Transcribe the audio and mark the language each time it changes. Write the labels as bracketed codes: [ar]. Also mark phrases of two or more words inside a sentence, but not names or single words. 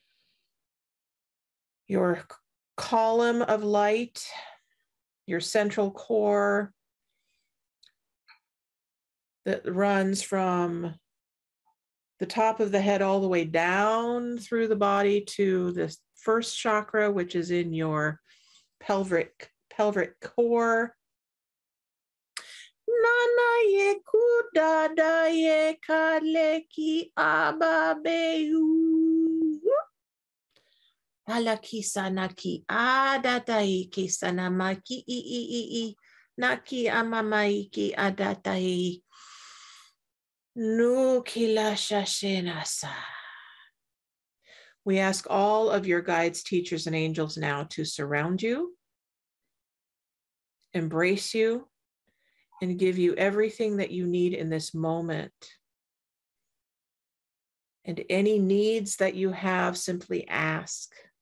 [en] column of light, your central core that runs from the top of the head all the way down through the body to the first chakra, which is in your pelvic core. Nana ye kuda da ye kaleki ababeu. Alaki sanaki adatai kisanamaki I naki amamaiki adatai nukila shashenasa. We ask all of your guides, teachers, and angels now to surround you, embrace you, and give you everything that you need in this moment. And any needs that you have, simply ask.